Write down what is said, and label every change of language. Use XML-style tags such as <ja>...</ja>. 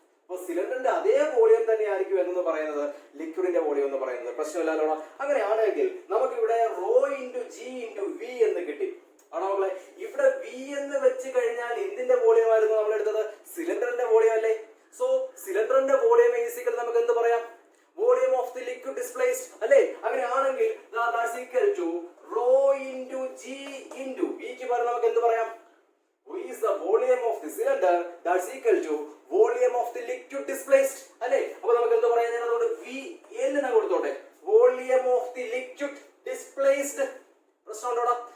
<ml>അപ്പൊ സിലിണ്ടറിന്റെ അതേ വോളിയം തന്നെ ആയിരിക്കും എന്ന് പറയുന്നത് ലിക്വിഡിന്റെ വോളിയം എന്ന് പറയുന്നത്. പ്രശ്നമില്ലല്ലോ. അങ്ങനെയാണെങ്കിൽ നമുക്ക് ഇവിടെ rho into G into V എന്ന് കിട്ടി ആണോ മക്കളെ. ഇവിടെ വി എന്ന് വെച്ച് കഴിഞ്ഞാൽ എന്തിന്റെ വോളിയം ആയിരുന്നു നമ്മൾ എടുത്തത്, സിലിണ്ടറിന്റെ വോളിയം അല്ലേ. സോ സിലിണ്ടറിന്റെ വോളിയം ഈക്വൽ നമുക്ക് എന്ത് പറയാം, volume of the liquid displaced അല്ലേ. അങ്ങനെയാണെങ്കിൽ</ml> <en>That's equal to rho into g into V പകരം നമുക്ക് എന്ത് പറയാം, V is the volume of the cylinder that's equal to volume of the liquid displaced അല്ലേ.</en> <ml>അപ്പൊ നമുക്ക് എന്ത് പറയാൻ, അതുകൊണ്ട് V എന്ന് കൊടുത്തോട്ടെ, volume of the liquid displaced. പ്രശ്നമുണ്ടോടാ.</ml>